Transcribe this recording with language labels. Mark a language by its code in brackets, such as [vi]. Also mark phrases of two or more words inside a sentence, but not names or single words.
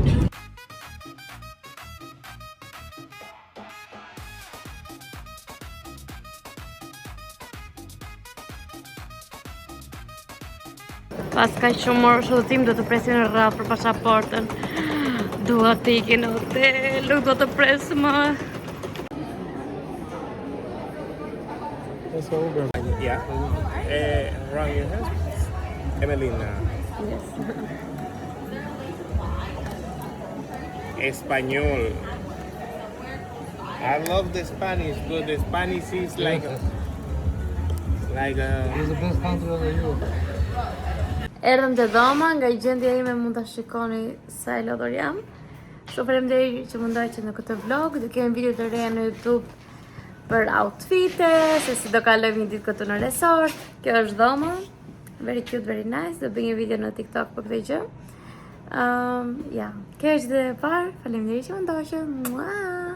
[sq] Pas kaq shumë orë shudhëtim do të presim në rradh për pasaportën. Dua të iki në hotel, nuk do të pres më. [en] Yeah. Around your head. Emelina. Yes. Español. I love the Spanish, but the Spanish is like a It's the best country of the Europe. [sq] Erdhëm te dhoma, nga gjendja ime mund ta shikoni sa e lodhur jam. Shumë faleminderit që mundoj që në këtë vlog do kemi video të reja në YouTube për outfite, se si do kalojmë një ditë këtu në resort. Kjo është dhoma. [en] Very cute, very nice. [sq] Do bëj një video në TikTok për këtë gjë. Ja, kjo është dhe parë. Faleminderit që më ndoqët. Mua!